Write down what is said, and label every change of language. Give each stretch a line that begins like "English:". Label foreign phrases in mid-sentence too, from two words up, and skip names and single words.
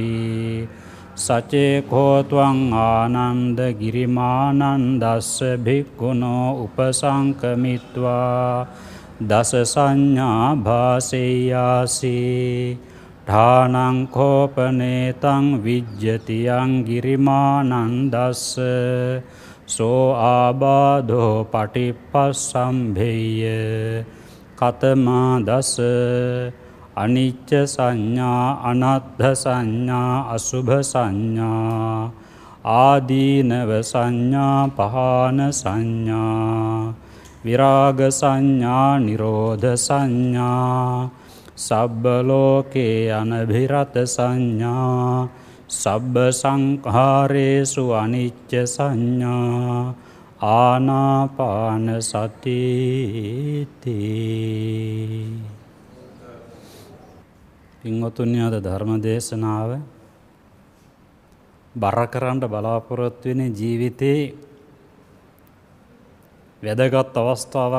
Pali: සචේ කෝත්වං ආනන්ද ගිරිමානන්දස්ස භික්ඛුනෝ උපසංකමිත්වා දස සංඥා භාසෙය්‍යාසී ඨානං කෝපනේතං විජ්ජතියං ගිරිමානන්දස්ස සෝ ආබාධෝ පටිපස්සම්භෙය්‍ය කතමා දස අනිච්ච සංඥා අනත්ථ සංඥා අසුභ සංඥා ආදීනව සංඥා පහාන සංඥා විරාග සංඥා නිරෝධ සංඥා සබ්බ ලෝකේ අනභිරත සංඥා සබ්බ සංඛාරේසු අනිච්ච සංඥා ආනාපාන සතිති.
Sinhala: පින්වතුනි, අද ධර්ම දේශනාව බර කරන්න බලාපොරොත්තු වෙන ජීවිතේ වැදගත් අවස්ථාවක්